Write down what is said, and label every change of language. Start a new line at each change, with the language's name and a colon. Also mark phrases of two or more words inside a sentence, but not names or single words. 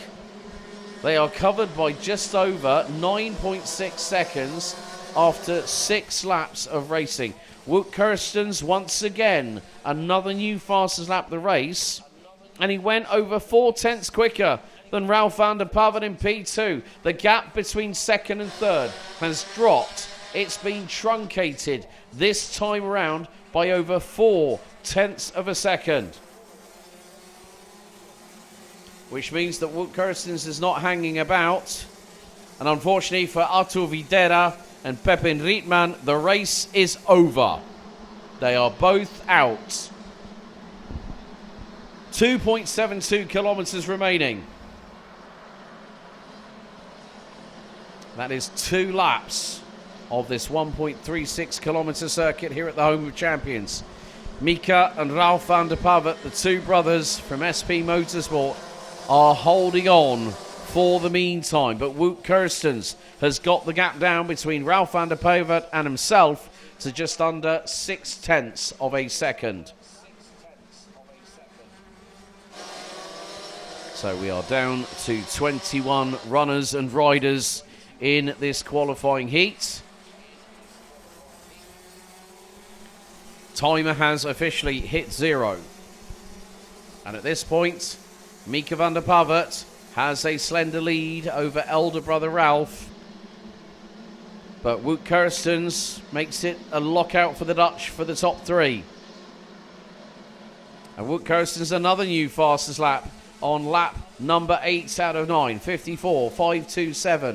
English: They are covered by just over 9.6 seconds after 6 laps of racing. Wout Kerstens, once again, another new fastest lap of the race. And he went over 4 tenths quicker than Ralph van der Pavet in P2. The gap between second and third has dropped. It's been truncated this time around by over 4 tenths of a second. Which means that Wout Kerstens is not hanging about. And unfortunately for Artur Videra and Pepin Rietman, the race is over. They are both out. 2.72 kilometres remaining. That is 2 laps of this 1.36 kilometre circuit here at the Home of Champions. Mika and Ralph van der Pavet, the 2 brothers from SP Motorsport, are holding on for the meantime. But Wout Kerstens has got the gap down between Ralph van der Pavet and himself to just under 6 tenths of a second. So we are down to 21 runners and riders in this qualifying heat. Timer has officially hit 0. And at this point, Mika van der Pavert has a slender lead over elder brother Ralph. But Wout Kirstens makes it a lockout for the Dutch for the top 3. And Wout Kirstens another new fastest lap on lap number 8 out of 9, 54.527.